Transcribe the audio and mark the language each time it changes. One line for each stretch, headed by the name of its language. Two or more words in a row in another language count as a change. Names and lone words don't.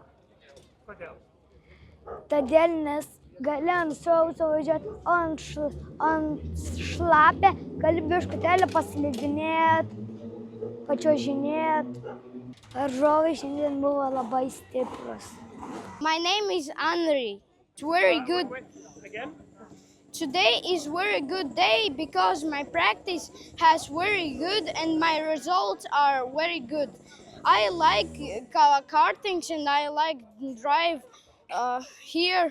Lithuanian: Kodėl? Todėl, nes gali ant sauso važiuoti, o ant šlapę gali biškutelį paslidinėti, pačiuožinėti. Varžovai šiandien buvo labai stiprus.
English: My name is Henry. It's very good. Again? Today is very good day because my practice has very good and my results are very good. I like kartings and I like drive here.